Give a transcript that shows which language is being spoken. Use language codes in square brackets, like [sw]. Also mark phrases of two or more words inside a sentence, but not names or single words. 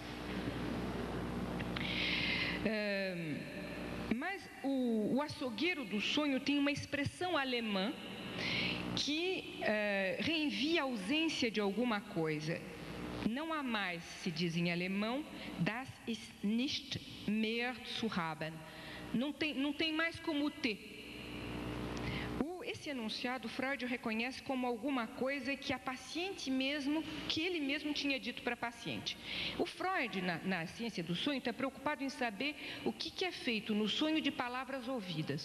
[pt] Mas o açougueiro do sonho tem uma expressão alemã que reenvia a ausência de alguma coisa. Não há mais, se diz em alemão, [de] das ist nicht mehr zu haben. [pt] Não tem mais como ter. Esse enunciado, Freud reconhece como alguma coisa que a paciente mesmo, que ele mesmo tinha dito para a paciente. O Freud, na ciência do sonho, está preocupado em saber o que é feito no sonho de palavras ouvidas.